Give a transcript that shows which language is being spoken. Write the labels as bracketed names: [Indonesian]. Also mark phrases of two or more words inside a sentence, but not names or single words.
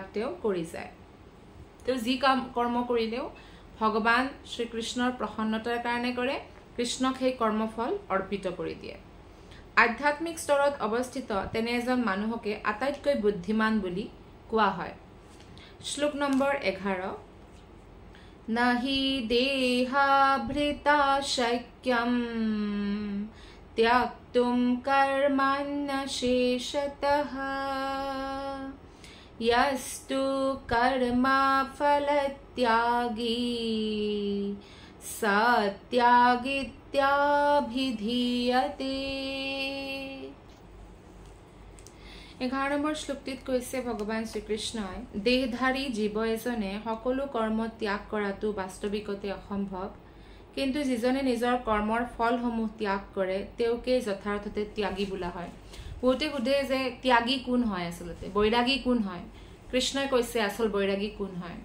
[Assamese] তেওঁ কৰি যায় তেওঁ যি কাম কৰ্ম কৰিলেও ভগৱান শ্ৰীকৃষ্ণৰ প্ৰসন্নতাৰ কাৰণে কৰে কৃষ্ণক সেই কৰ্মফল অৰ্পিত কৰি দিয়ে আধ্যাত্মিক স্তৰত অৱস্থিত তেনে এজন মানুহকে আটাইতকৈ বুদ্ধিমান বুলি কোৱা হয় শ্লোক নম্বৰ 11 [Sanskrit] নাহি দেহাভৃতা শক্যম ত্যাক্তুম কৰ্মাণ্য শেষতঃ यस्तु कर्मा फलत्यागी सत्यागित्याभिधीयते [Assamese] 11 নম্বৰ শ্লোকটিত কৈছে ভগৱান শ্ৰীকৃষ্ণই দেহধাৰী জীৱ এজনে সকলো কৰ্ম ত্যাগ কৰাটো বাস্তৱিকতে অসম্ভৱ কিন্তু যিজনে নিজৰ কৰ্মৰ ফলসমূহ ত্যাগ কৰে তেওঁকে যথাৰ্থতে ত্যাগী বোলা হয় বহুতে সুধে যে ত্যাগী কোন হয় আসলতে বৈৰাগী কোন হয় কৃষ্ণই কৈছে আসল বৈৰাগী কোন হয়